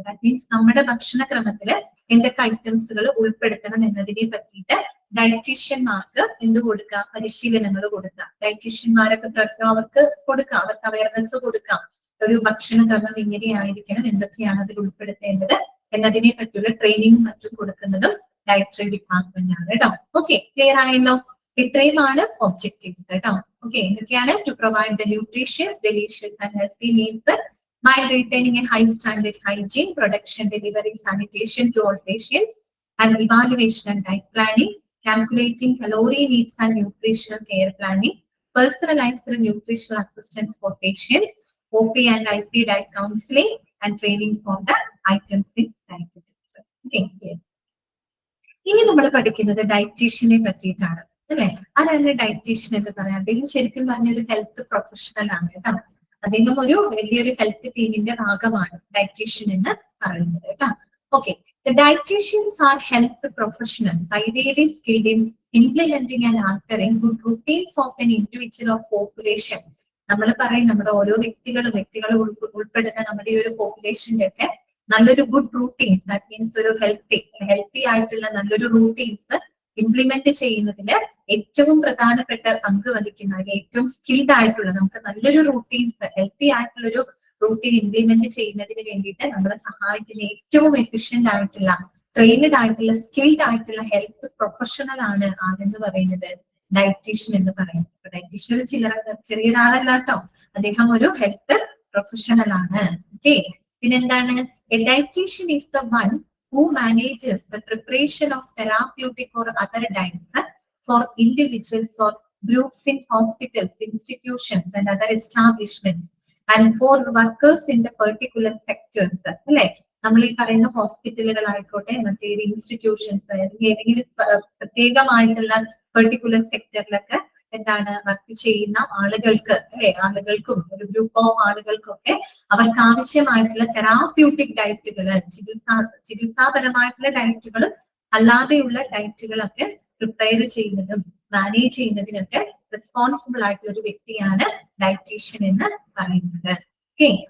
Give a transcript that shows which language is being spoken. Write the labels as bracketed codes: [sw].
[en] that means [ml] നമ്മുടെ ഭക്ഷണക്രമത്തിൽ എന്തൊക്കെ ഐറ്റംസുകൾ ഉൾപ്പെടുത്തണം എന്നതിനെ പറ്റിയിട്ട് ഡയറ്റീഷ്യന്മാർക്ക് എന്ത് കൊടുക്കുക, പരിശീലനങ്ങൾ കൊടുക്കുക. ഡയറ്റീഷ്യന്മാരൊക്കെ അവർക്ക് കൊടുക്കാം, അവർക്ക് അവയർനെസ് കൊടുക്കാം. ഒരു ഭക്ഷണക്രമം എങ്ങനെയായിരിക്കണം, എന്തൊക്കെയാണ് അതിൽ ഉൾപ്പെടുത്തേണ്ടത് എന്നതിനെ പറ്റിയുള്ള ട്രെയിനിങ്ങും മറ്റും കൊടുക്കുന്നതും ഡയറ്ററി ഡിപ്പാർട്ട്മെന്റ് ആണ് കേട്ടോ. ഓക്കെ, ക്ലിയർ ആയല്ലോ? ഇത്രയുമാണ് ഒബ്ജക്റ്റീവ്സ് കേട്ടോ. ഓക്കെ, എന്തൊക്കെയാണ്? [en] To provide the nutritious, delicious and healthy meals while retaining a high standard hygiene, production, delivery, sanitation to all patients, and evaluation and diet planning, calculating calorie needs and nutritional care planning, personalized nutritional assistance for patients, OP and IP diet counseling, and training for the items in dietetics. Okay. [ml] ഇനി നമ്മൾ പഠിക്കുന്നത് ഡയറ്റീഷ്യനെ പറ്റിയിട്ടാണ് അല്ലെ. ആരാണ് dietitian എന്ന് പറയാം? അദ്ദേഹം ശരിക്കും പറഞ്ഞൊരു ഹെൽത്ത് പ്രൊഫഷണൽ ആണ് കേട്ടോ. അദ്ദേഹം ഒരു വലിയൊരു ഹെൽത്ത് ടീമിന്റെ ഭാഗമാണ് ഡയറ്റീഷ്യൻ എന്ന് പറയുന്നത് കേട്ടോ. Okay. [en] The dietitians are health professionals ideally skilled in implementing and altering good routines of an individual or population. [ml] നമ്മൾ പറയും നമ്മുടെ ഓരോ വ്യക്തികളെ ഉൾപ്പെടുന്ന നമ്മുടെ ഈ ഒരു പോപ്പുലേഷന്റെ ഒക്കെ നല്ലൊരു ഗുഡ് റൂട്ടീൻസ്, [en] that means [ml] ഒരു ഹെൽത്തി ആയിട്ടുള്ള നല്ലൊരു റൂട്ടീൻസ് ഇംപ്ലിമെന്റ് ചെയ്യുന്നതിന് ഏറ്റവും പ്രധാനപ്പെട്ട പങ്ക് വഹിക്കുന്ന, ഏറ്റവും സ്കിൽഡ് ആയിട്ടുള്ള, നമുക്ക് നല്ലൊരു റൂട്ടീൻസ്, ഹെൽത്തി ആയിട്ടുള്ളൊരു റൂട്ടീൻ ഇംപ്ലിമെന്റ് ചെയ്യുന്നതിന് വേണ്ടിയിട്ട് നമ്മളെ സഹായിക്കുന്ന ഏറ്റവും എഫിഷ്യന്റ് ആയിട്ടുള്ള, ട്രെയിൻഡ് ആയിട്ടുള്ള, സ്കിൽഡ് ആയിട്ടുള്ള ഹെൽത്ത് പ്രൊഫഷണൽ ആണ് ആരെന്ന് പറയുന്നത് ഡയറ്റീഷ്യൻ എന്ന് പറയുന്നത്. അപ്പൊ ഡയറ്റീഷ്യൻ ഒരു ചെറിയൊരാളല്ല കേട്ടോ, അദ്ദേഹം ഒരു ഹെൽത്ത് പ്രൊഫഷണൽ ആണ്. ഓക്കെ. [en] പിന്നെന്താണ്, a dietitian is the one who manages the preparation of therapeutic or other diets for individuals or groups in hospitals, institutions and other establishments, and for workers in the particular sectors. [ml] അല്ലെ, നമ്മൾ ഈ പറയുന്ന ഹോസ്പിറ്റലുകളായിക്കോട്ടെ, മറ്റേത് institutions, ഏതെങ്കിലും പ്രത്യേകമായിട്ടുള്ള particular സെക്ടറിലൊക്കെ എന്താണ് work ചെയ്യുന്ന ആളുകൾക്ക് അല്ലെ, ആളുകൾക്കും ഒരു ഗ്രൂപ്പ് ഓഫ് ആളുകൾക്കൊക്കെ അവർക്ക് ആവശ്യമായിട്ടുള്ള തെറാപ്യൂട്ടിക് ഡയറ്റുകൾ, ചികിത്സാപരമായിട്ടുള്ള ഡയറ്റുകളും അല്ലാതെയുള്ള ഡയറ്റുകളൊക്കെ പ്രിപ്പയർ ചെയ്യുന്നതും മാനേജ് ചെയ്യുന്നതിനൊക്കെ റെസ്പോൺസിബിൾ ആയിട്ടുള്ള ഒരു വ്യക്തിയാണ് ഡയറ്റീഷ്യൻ എന്ന് പറയുന്നത്. ഓക്കെ.